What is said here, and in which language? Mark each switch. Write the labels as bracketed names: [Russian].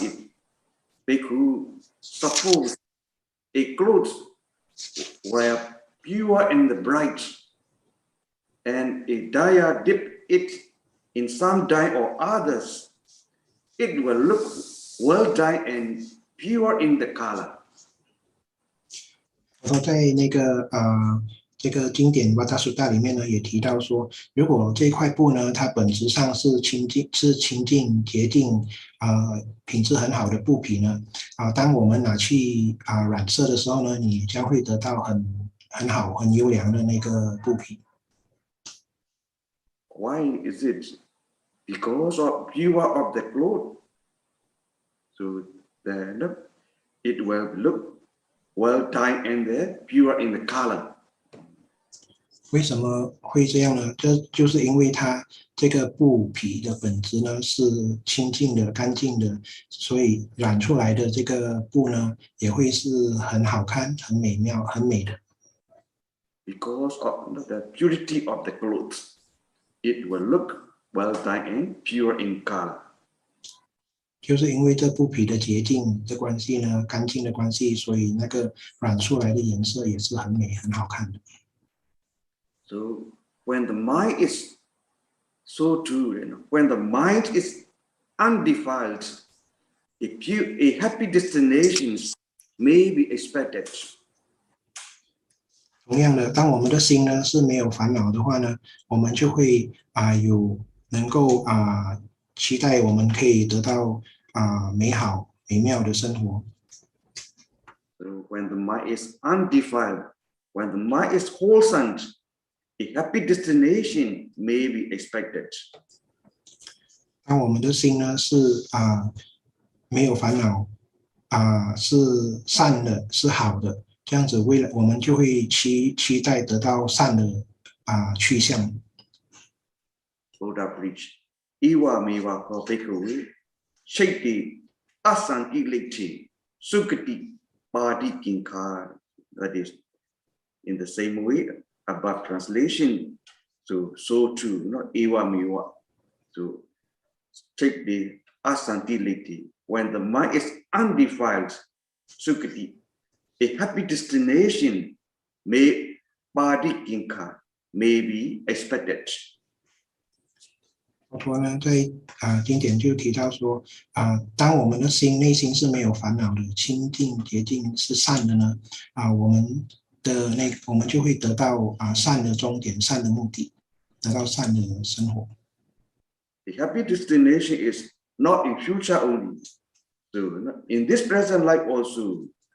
[English] If Bhikkhu suppose a clothes were pure and bright, and a dyer dip it in some dye or others, it will look well dyed and pure in the color. [Chinese] 然后在那个这个经典《瓦达苏大》里面呢，也提到说，如果这块布呢，它本质上是清净洁净品质很好的布匹呢，当我们拿去染色的时候呢，你将会得到很好很优良的那个布匹。 [English] Why is it? Because of pure of the cloth. So then it will look well dyed and pure in the color. [Chinese] 为什么会这样呢？这就是因为它这个布匹的本质呢是清净的、干净的，所以染出来的这个布呢也会是很好看、很美妙、很美的。 [English] Because of the purity of the clothes, it will look well dyed and pure in color. [Chinese] 就是因为这布匹的洁净的关系呢，干净的关系，所以那个染出来的颜色也是很美、很好看的。 [English] So when the mind is so true, when the mind is undefiled, a happy destination may be expected. [Chinese] 同样的，当我们的心呢是没有烦恼的话呢，我们就会能够期待我们可以得到美好美妙的生活。 [English] So when the mind is undefiled, when the mind is wholesome, a happy destination may be expected. [Chinese] 当我们的心呢是没有烦恼是善的，是好的，这样子未来我们就会期待得到善的去向。 [English] Buddha preached, [Pali] "Iwa meva ko bhikkhave, shaiti asankilekti sukati padikinkha." [English] That is, in the same way, above translation, so too, not Iwa meva. So take the asankilekti. When the mind is undefiled, sukati, a happy destination may padikinkha may be expected. [Chinese] 佛陀呢，在经典就提到说当我们的内心是没有烦恼的，清净洁净是善的呢，我们就会得到善的终点，善的目的，得到善的生活。 [English] The happy destination is not in future only, so in this present life also.